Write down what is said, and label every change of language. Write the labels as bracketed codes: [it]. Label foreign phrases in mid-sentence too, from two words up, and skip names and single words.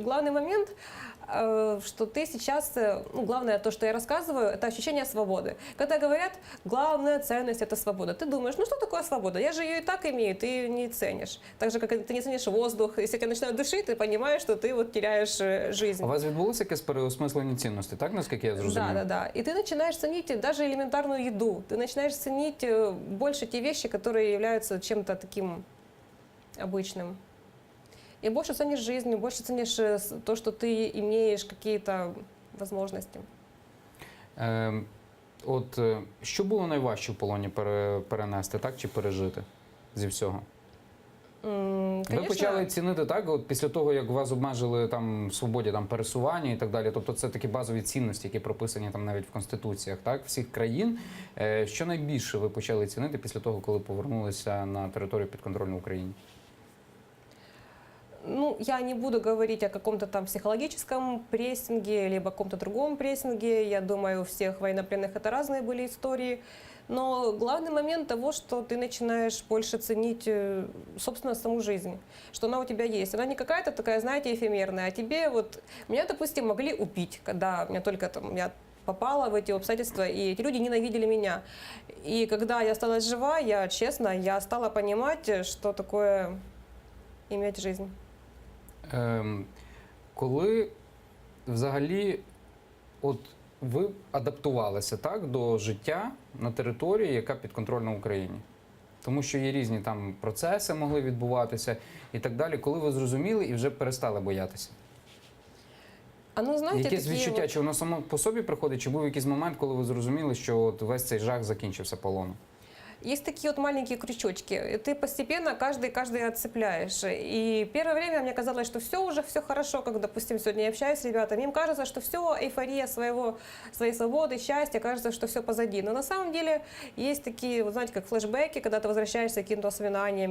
[ru] И главный момент, что ты сейчас, ну, главное то, что я рассказываю, это ощущение свободы. Когда говорят, главная ценность – это свобода, ты думаешь, ну что такое свобода? Я же ее и так имею, ты ее не ценишь. Так же, как и ты не ценишь воздух, если тебя начинают душить, ты понимаешь, что ты вот теряешь жизнь. [uk] У вас відбулося якесь переосмислення цінностей, так, наскільки я зрозумів? [ru] Да. И ты начинаешь ценить даже элементарную еду. Ты начинаешь ценить больше те вещи, которые являются чем-то таким обычным. И больше ценишь жизнь, больше ценишь то, что ты имеешь какие-то возможности. [uk] Що було найважче в полоні перенести, так, чи пережити зі всього? Ви [ru] Конечно, [uk] почали цінити так, от після того, як вас обмежили там в свободі там пересування і так далі. Тобто це такі базові цінності, які прописані там навіть в конституціях, так, всіх країн. Що найбільше ви почали цінити після того, коли повернулися на територію підконтрольну Україні? [ru] ну, я не буду говорить о каком-то там психологическом прессинге, либо о каком-то другом прессинге. Я думаю, у всех военнопленных это разные были истории. Но главный момент того, что ты начинаешь больше ценить, собственно, саму жизнь, что она у тебя есть. Она не какая-то такая, знаете, эфемерная, а тебе вот... Меня, допустим, могли убить, когда меня только там... Я попала в эти обстоятельства, и эти люди ненавидели меня. И когда я осталась жива, я, честно, я стала понимать, что такое иметь жизнь. [uk] Коли взагалі от ви адаптувалися так до життя на території, яка підконтрольна Україні? Тому що є різні там процеси могли відбуватися і так далі. Коли ви зрозуміли і вже перестали боятися? [ru] Оно, знаете, [uk] Якесь [ru] такие [uk] відчуття, [ru] вот- [uk] чи воно само по собі приходить, чи був якийсь момент, коли ви зрозуміли, що от весь цей жах закінчився полоном? [ru] Есть такие вот маленькие крючочки. И ты постепенно каждый отцепляешь. И первое время мне казалось, что все хорошо, как, допустим, сегодня я общаюсь с ребятами. Им кажется, что все, эйфория своей свободы, счастья, кажется, что все позади. Но на самом деле есть такие, вот знаете, как флешбеки, когда ты возвращаешься к каким-то воспоминаниям.